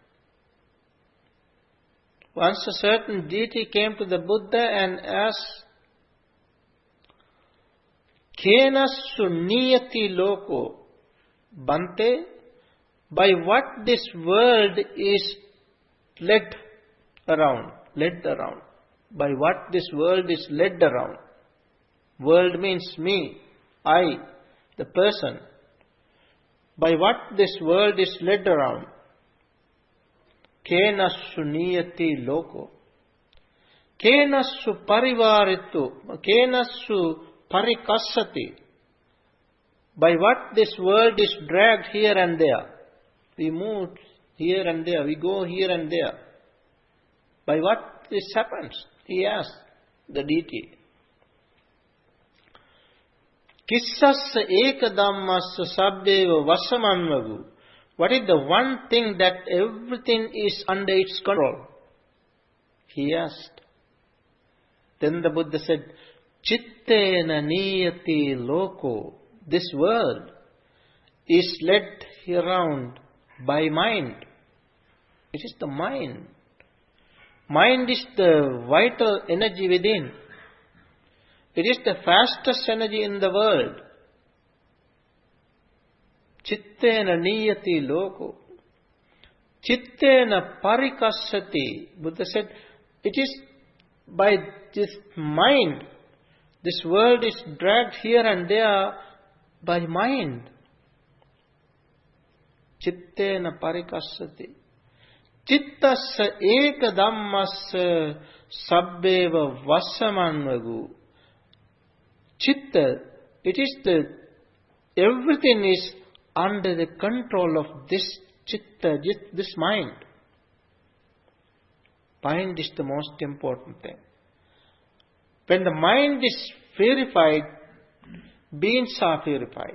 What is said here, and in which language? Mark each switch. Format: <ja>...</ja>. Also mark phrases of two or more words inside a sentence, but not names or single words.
<en>Once a certain deity came to the Buddha and asked,</en> <pi>Kenassu niyati loko, Bhante,</pi> <en>by what this world is led around. By what this world is led around. World means me, I, the person. By what this world is led around.</en> <pi>Kenassu niyati loko. Kenassu parivaritu. Kenassu parikassati.</pi> <en>By what this world is dragged here and there. We move here and there. We go here and there. By what this happens? He asked the deity.</en> <pi>Kissassa eka dhammassa sabbeva vasamanvagu.</pi> <en>What is the one thing that everything is under its control? He asked. Then the Buddha said,</en> <pi>Chittena niyati loko.</pi> <en>This world is led around by mind. It is the mind. Mind is the vital energy within. It is the fastest energy in the world.</en> <pi>Chittena niyati loko. Chittena parikassati.</pi> <en>Buddha said, it is by this mind. This world is dragged here and there by mind.</en> <pi>Chittena parikassati. Chittassa eka dhammassa sabbeva vasamanvagu.</pi> <en>Chitta, it is everything is under the control of this chitta, this mind. Mind is the most important thing. When the mind is purified, beings are purified.</en>